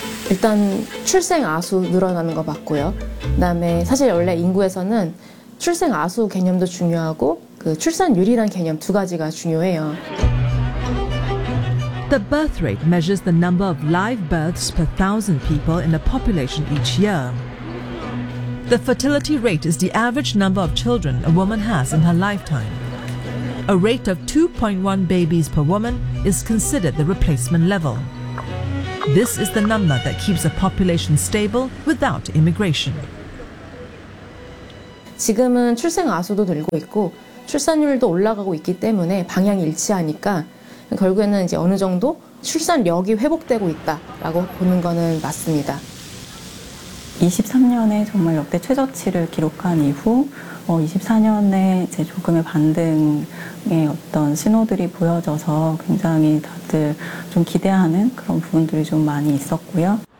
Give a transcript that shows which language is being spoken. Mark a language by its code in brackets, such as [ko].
[ko] 일단 출생 아수 늘어나는 거 맞고요. 그다음에 사실 원래 인구에서는 출생 아수 개념도 중요하고 그 출산율이란 개념 두 가지가 중요해요. [en] The birth rate measures the number of live births per 1,000 people in a population each year. The fertility rate is the average number of children a woman has in her lifetime. A rate of 2.1 babies per woman is considered the replacement level. This is the number that keeps a population stable without immigration. [ko] 지금은 출생 아수도 늘고 있고 출산율도 올라가고 있기 때문에 방향이 일치하니까 결국에는 이제 어느 정도 출산력이 회복되고 있다라고 보는 거는 맞습니다. 23년에 정말 역대 최저치를 기록한 이후 24년에 이제 조금의 반등의 어떤 신호들이 보여져서 굉장히 다들 좀 기대하는 그런 부분들이 좀 많이 있었고요.